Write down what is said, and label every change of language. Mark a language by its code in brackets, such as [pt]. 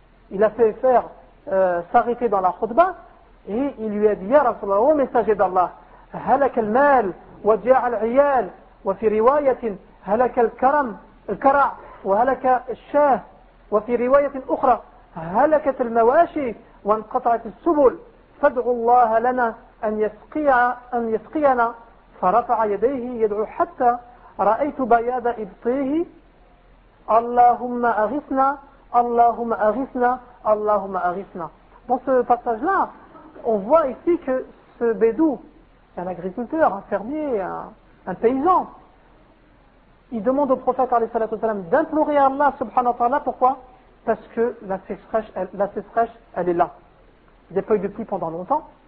[fr] Il a fait faire s'arrêter dans la khutba et il lui a dit [ar] يا رسول الله [fr] au messager d'Allah. [ar] هلك المال وجاع العيال وفي رواية هلك الكرم الكرع وهلك الشاه وفي رواية أخرى هلكت المواشي وانقطعت السبل فادعوا الله لنا أن يسقينا فرفع يديه يدعو حتى رأيت بياض إبطيه اللهم أغثنا اللهم أغثنا اللهم أغثنا. [fr] Dans ce passage là on voit ici que ce bédou, un agriculteur, un fermier, un paysan, il demande au prophète alayhi salatu wasalam d'implorer Allah subhanahu wa ta'ala. Pourquoi? Parce que la sécheresse elle est là. Il n'y a pas eu de pluie pendant longtemps.